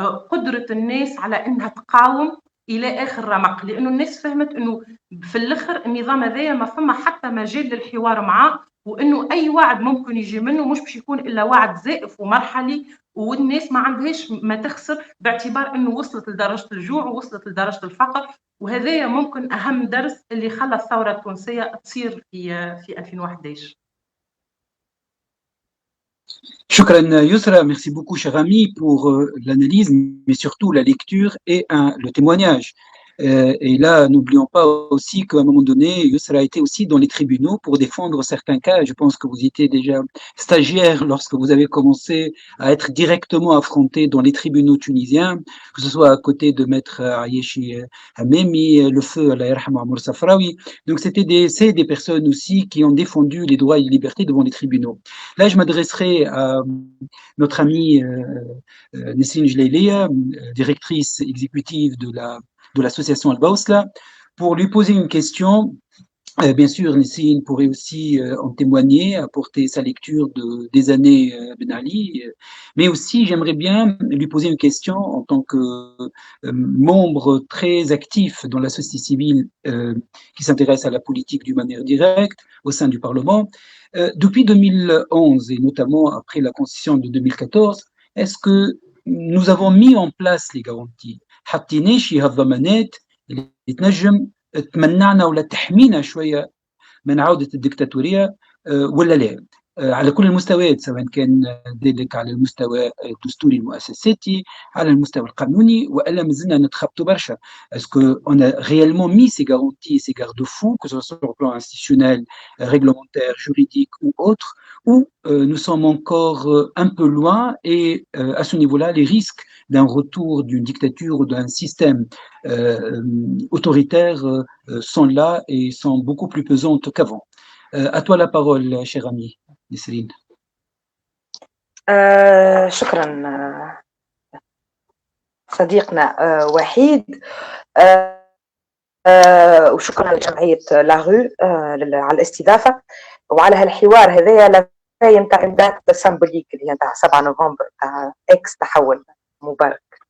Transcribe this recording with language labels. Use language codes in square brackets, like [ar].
[ar] قدرة الناس على أنها تقاوم إلى آخر رمق، لأنه الناس فهمت أنه في الآخر النظام هذايا ما فما حتى مجال للحوار معاه، وأنه أي وعد ممكن يجي منه مش باش يكون إلا وعد زائف ومرحلي، والناس ما عندهاش ما تخسر باعتبار أنه وصلت لدرجة الجوع ووصلت لدرجة الفقر. وهذايا ممكن أهم درس اللي خلى الثورة التونسية تصير في 2011. [fr] Shukran Yousra, merci beaucoup cher ami pour l'analyse, mais surtout la lecture et le témoignage. Et là, n'oublions pas aussi qu'à un moment donné, Yousra a été aussi dans les tribunaux pour défendre certains cas. Je pense que vous étiez déjà stagiaire lorsque vous avez commencé à être directement affronté dans les tribunaux tunisiens, que ce soit à côté de Maître Ayeshi Hamemi, le feu Allah yarhamou Amour Safraoui. Donc c'est des personnes aussi qui ont défendu les droits et les libertés devant les tribunaux. Là, je m'adresserai à notre amie Nesrine Jleilia, directrice exécutive de l'association Al-Bawsla, pour lui poser une question. Bien sûr, Nesrine pourrait aussi en témoigner, apporter sa lecture des années Ben Ali, mais aussi j'aimerais bien lui poser une question en tant que membre très actif dans la société civile qui s'intéresse à la politique d'une manière directe au sein du Parlement. Depuis 2011 et notamment après la constitution de 2014, est-ce que nous avons mis en place les garanties [ar] حطينا شي هالضمانات اللي تنجم تمنعنا ولا تحمينا شويه من عوده الدكتاتوريه ولا لا؟ على كل المستويات، سواء كان ذلك على المستوى الدستوري المؤسساتي، على المستوى القانوني، والا مازلنا نتخبطوا برشا. [fr] اسكو on a réellement mis ces garanties, ces garde-fous, que ce soit sur le plan institutionnel, réglementaire, juridique ou autre, ou nous sommes encore un peu loin et à ce niveau-là, les risques d'un retour d'une dictature ou d'un système autoritaire sont là et sont beaucoup plus pesantes qu'avant. À toi la parole, cher ami نسرين. [ar] شكرا صديقنا وحيد، وشكرا لجمعية لاغو على الاستضافة وعلى هالحوار هذايا نتاع الدات السمبوليك اللي هي نتاع 7 نوفمبر نتاع اكس تحول مبارك.